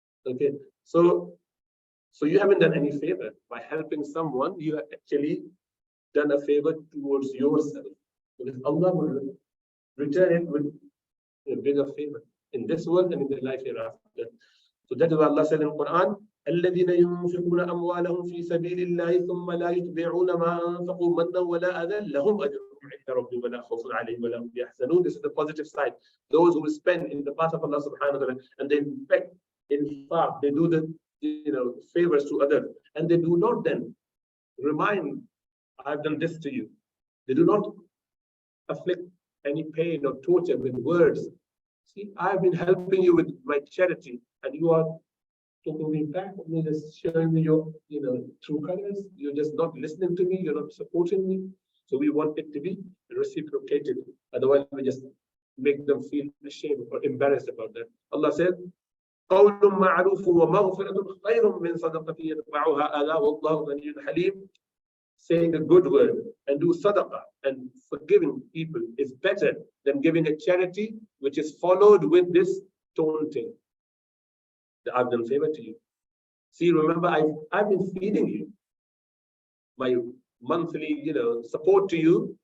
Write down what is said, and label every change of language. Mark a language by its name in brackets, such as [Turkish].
[English] Okay, so you haven't done any favor by helping someone. You have actually done a favor towards yourself, because Allah will return it with a bigger favor in this world and in the life hereafter. So that is what Allah said in Quran. [Arabic] الذين ينفقون أموالهم في سبيل الله ثم لا يتبعون ما أنفقوا منا ولا أذى لهم أجرهم عند ربهم ولا خوف عليهم ولا هم يحزنون. [English] This is the positive side. Those who spend in the path of Allah subhanahu wa ta'ala, and they in fact they do the favors to others, and they do not then remind, I've done this to you. They do not afflict any pain or torture with words. See, I've been helping you with my charity, and you are talking me back, and you're just showing me your true colors. You're just not listening to me, you're not supporting me. So we want it to be reciprocated. Otherwise, we just make them feel ashamed or embarrassed about that. Allah said, [Arabic] قول معروف ومغفرة خير من صدقة يتبعها أذى والله غني حليم. [English] Saying a good word and do sadaqah and forgiving people is better than giving a charity which is followed with this taunting. I've done favor to you. See, remember, I've been feeding you my monthly, support to you.